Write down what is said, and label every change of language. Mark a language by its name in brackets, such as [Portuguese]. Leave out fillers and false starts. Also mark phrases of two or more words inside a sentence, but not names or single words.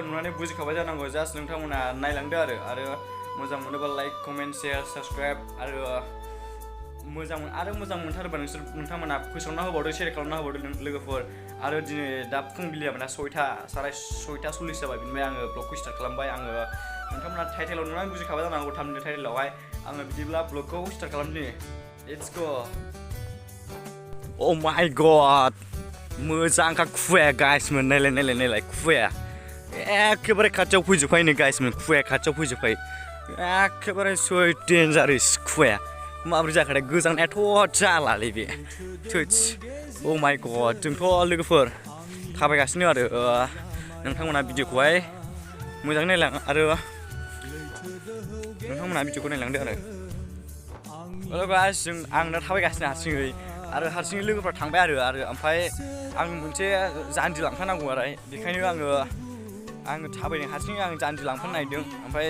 [Bodo] नुनानै बुजिखाबाय जानांगौ जास्ट नोंथांमोना नायलांदो आरो मोजां मोनोबा [English] like comment share subscribe [Bodo] आरो मोजां मोनथारोबा नोंथांमोना फोसावना होबावदो शेयार खालामना होबावदो लोगोफोर आरो दिनै दा फुंबिलिया माने 6:40 जाबाय बिनिफ्राय आङो ब्लगखौ स्टार्ट खालामबाय आङो नोंथांमोना टाइटेलाव नुनानै बुजिखाबाय जानांगौ थामनेल टाइटेलावहाय आङो बिदिब्ला ब्लगखौ स्टार्ट खालामदिनि [English] Let's go. Oh my god. [Bodo] मोजांखा खुवाया गाइसमोन नायलाय खुवाया एखेबारे खाथियाव फैजोबखायो गाइसमोन खुवाया खाथियाव फैजोबखायो एखेबारे [English] so dangerous [Bodo] खुवाया माब्रै जाखादे गोजांनायाथ' जालालै बे थोस [English] oh my god [Bodo] जोंथ' लोगोफोर थाबायगासिनो आरो नोंथांमोना भिडिअखौहाय मोजाङै नायलां आरो नोंथांमोना भिडिअखौ नायलांदो आरो [English] hello guys [Bodo] आं दा थाबायगासिनो हारसिङै लोगोफ्रा थांबाय आरो ओमफ्राय आं मोनसे जान्जि लांफानांगौ आरो बेखायनो आङो थाबायनो हारसिङै आं जान्जि लांफानो नागिरदों ओमफ्राय